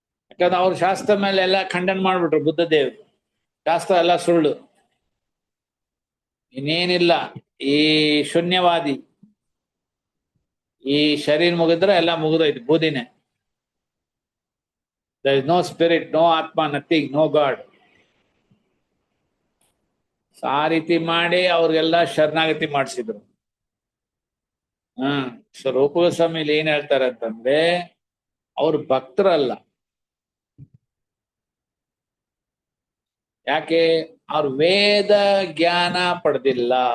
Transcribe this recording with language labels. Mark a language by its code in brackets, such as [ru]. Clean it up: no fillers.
[kn] ಯಾಕಂದ್ರೆ ಅವ್ರ ಶಾಸ್ತ್ರ ಮೇಲೆ ಎಲ್ಲ ಖಂಡನ ಮಾಡ್ಬಿಟ್ರು ಬುದ್ಧದೇವ್. ಶಾಸ್ತ್ರ ಎಲ್ಲ ಸುಳ್ಳು, ಇನ್ನೇನಿಲ್ಲ, ಈ ಶೂನ್ಯವಾದಿ, ಈ ಶರೀರ ಮುಗಿದ್ರೆ ಎಲ್ಲ ಮುಗಿದೋಯ್ತು, ಬೂದಿನೇ. [en] There is no spirit, no atma, nothing, no God. [kn] ಆ ರೀತಿ ಮಾಡಿ ಅವ್ರಿಗೆಲ್ಲ ಶರಣಾಗತಿ ಮಾಡಿಸಿದ್ರು. ಸೊ ರೂಪಗೋಸ್ವಾಮಿಲಿ ಏನ್ ಹೇಳ್ತಾರೆ ಅಂತಂದ್ರೆ, ಅವ್ರು ಭಕ್ತರಲ್ಲ. ಯಾಕೆ? ಅವ್ರು ವೇದ ಜ್ಞಾನ ಪಡೆದಿಲ್ಲ.